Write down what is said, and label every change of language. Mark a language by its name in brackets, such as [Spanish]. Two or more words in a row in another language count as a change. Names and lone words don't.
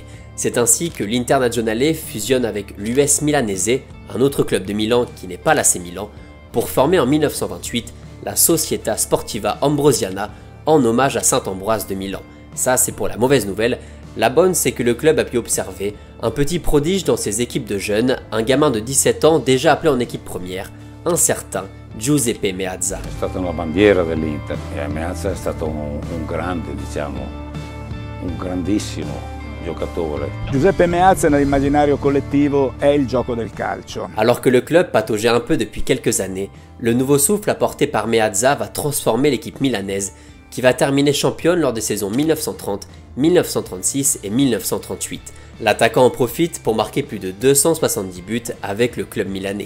[French] C'est ainsi que l'Internazionale fusionne avec l'US Milanese, un autre club de Milan qui n'est pas l'AC Milan, pour former en 1928 la Società Sportiva Ambrosiana en hommage à Saint-Ambroise de Milan. Ça c'est pour la mauvaise nouvelle. La bonne c'est que le club a pu observer un petit prodige dans ses équipes de jeunes, un gamin de 17 ans déjà appelé en équipe première, un certain Giuseppe Meazza. [Italian] È stata una bandiera dell'Inter e Meazza è stato un grande, diciamo, un grandissimo giocatore. Giuseppe Meazza nell'immaginario collettivo è il gioco del calcio. [French] Alors que le club pataugeait un peu depuis quelques années, le nouveau souffle apporté par Meazza va transformer l'équipe milanaise qui va terminer championne lors des saisons 1930, 1936 et 1938. L'attaquant en profite pour marquer plus de 270 buts avec le club milanais.